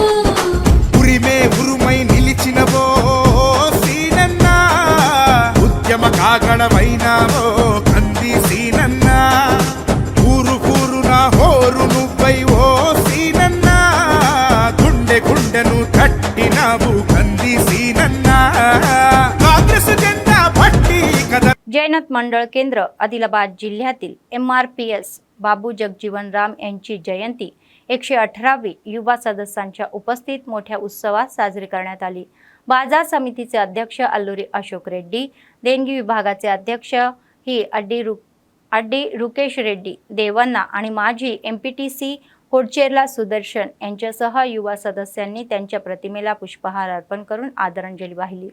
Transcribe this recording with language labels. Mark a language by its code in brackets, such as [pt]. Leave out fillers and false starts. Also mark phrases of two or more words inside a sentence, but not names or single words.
[te] ఉరిమే ఉరుమై నిలిచినవో సీనన్న ఉద్యమ కాగడమైనావో కంది సీనన్న ఊరు ఊరున హోరు నువ్వై ఓ సీనన్న గుండె గుండెను తట్టినావు కంది సీనన్న కాంగ్రెస్ జెండా పట్టి కథ [mr] जैनत मंडळ केंद्र आदिलाबाद जिल्ह्यातील MRPS बाबू जगजीवन राम यांची जयंती 118वी युवा सदस्यांच्या उपस्थित मोठ्या उत्सवात साजरी करण्यात आली। बाजार समितीचे अध्यक्ष अल्लुरी अशोक रेड्डी, देणगी विभागाचे अध्यक्ष ही अड्डी रुकेश रेड्डी देवन्ना आणि माजी MPTC होडचेरला सुदर्शन यांच्यासह युवा सदस्यांनी त्यांच्या प्रतिमेला पुष्पहार अर्पण करून आदरांजली वाहिली।